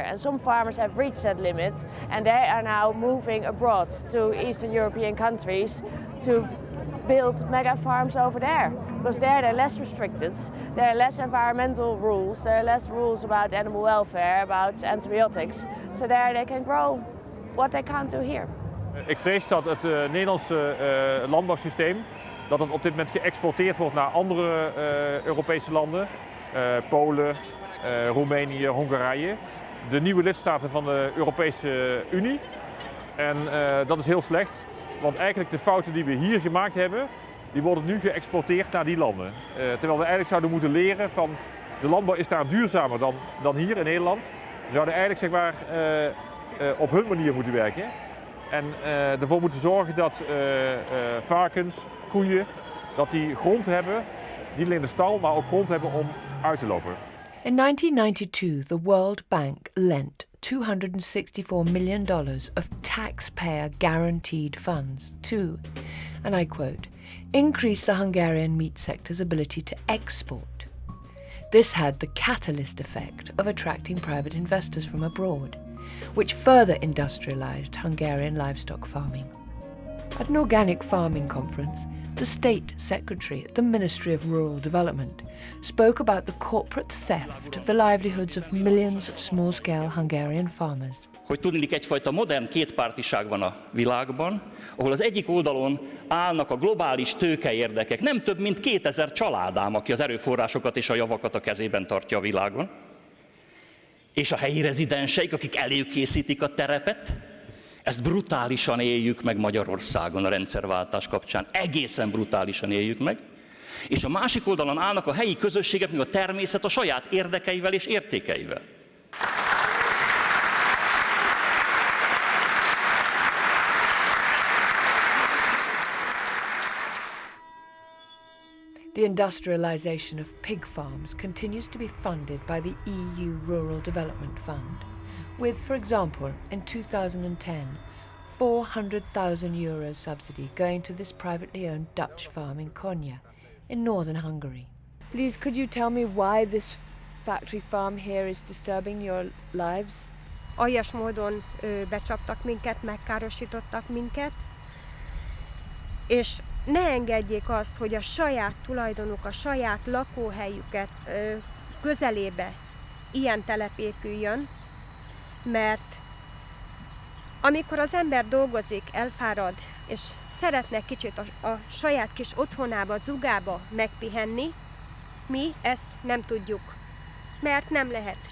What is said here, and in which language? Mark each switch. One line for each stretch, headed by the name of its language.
English: And some farmers have reached that limit and they are now moving abroad to Eastern European countries to build mega farms over there. Because there they're less restricted, there are less environmental rules, there are less rules about animal welfare, about antibiotics. So there they can grow what they can't do here.
Dutch: Ik vrees dat het Nederlandse landbouwsysteem dat het op dit moment geëxporteerd wordt naar andere Europese landen, Polen, Roemenië, Hongarije, de nieuwe lidstaten van de Europese Unie. En dat is heel slecht, want eigenlijk de fouten die we hier gemaakt hebben, die worden nu geëxporteerd naar die landen. Terwijl we eigenlijk zouden moeten leren van de landbouw is daar duurzamer dan hier in Nederland. Ze zouden eigenlijk zeg maar, op hun manier moeten werken en ervoor moeten zorgen dat varkens, koeien, dat die grond hebben, niet alleen de stal, maar ook grond hebben om uit te lopen.
English: In 1992, the World Bank lent $264 million of taxpayer-guaranteed funds to, and I quote, increase the Hungarian meat sector's ability to export. This had the catalyst effect of attracting private investors from abroad, which further industrialized Hungarian livestock farming. At an organic farming conference, the State Secretary at the Ministry of Rural Development spoke about the corporate theft of the livelihoods of millions of small-scale Hungarian farmers.
Hungarian: Hogy tudniillik, egyfajta modern kétpártiság van a világban, ahol az egyik oldalon állnak a globális tőkeérdekek, nem több mint 2000 családám, aki az erőforrásokat és a javakat a kezében tartja a világon, és a helyi rezidenseik, akik előkészítik a terepet. Ezt brutálisan éljük meg Magyarországon a rendszerváltás kapcsán, egészen brutálisan éljük meg. És a másik oldalon állnak a helyi közösségek, meg a természet a saját érdekeivel és értékeivel.
English: The industrialization of pig farms continues to be funded by the EU Rural Development Fund, with, for example, in 2010, €400,000 subsidy going to this privately owned Dutch farm in Konya, in Northern Hungary. Please, could you tell me why this factory farm here is disturbing your lives?
Hungarian: Aljas módon becsaptak minket, megkárosítottak minket, és ne engedjék azt, hogy a saját tulajdonuk, a saját lakóhelyüket közelébe ilyen telep épüljön, mert amikor az ember dolgozik, elfárad, és szeretne kicsit a saját kis otthonába, zugába megpihenni, mi ezt nem tudjuk, mert nem lehet.